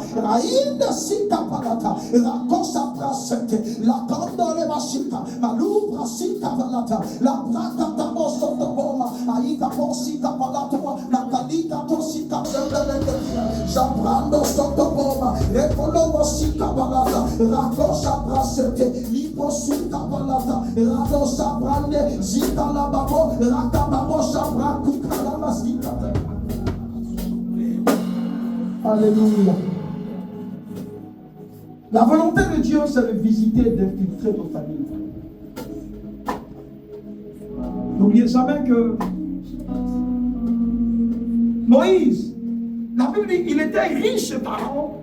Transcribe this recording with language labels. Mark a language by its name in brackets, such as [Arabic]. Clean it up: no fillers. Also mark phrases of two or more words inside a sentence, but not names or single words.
[French] Rainde Sika Balata, Rakosa Brasete, La Candole Masika, Malubra Sika Balata, La Brata Tabosto Toboma, Aika Bosika Balato, Nakalika Tosika Zabrando Sotoboma, Rekolobo Sika Balata, Rakosa Brasete, Lipo Sika Balata, Rado Sabrande, Zika Lababo, Rakababo Sabraku Kalabasika. Alléluia. La volonté de Dieu, c'est de visiter et d'infiltrer nos familles. N'oubliez jamais que Moïse, la Bible dit qu'il était riche de parents.